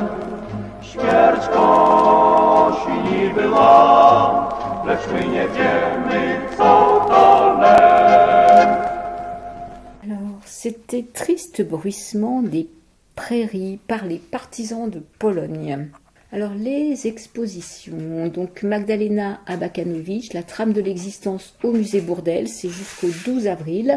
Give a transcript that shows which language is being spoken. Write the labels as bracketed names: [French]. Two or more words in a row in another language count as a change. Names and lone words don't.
[Polish] Śmierć kosi niby ma, lecz my nie wiemy, co to lęk. [French] Alors, c'était Triste bruissement des prairies par les partisans de Pologne. Alors, les expositions. Donc, Magdalena Abakanowicz, La trame de l'existence au musée Bourdelle, c'est jusqu'au 12 avril.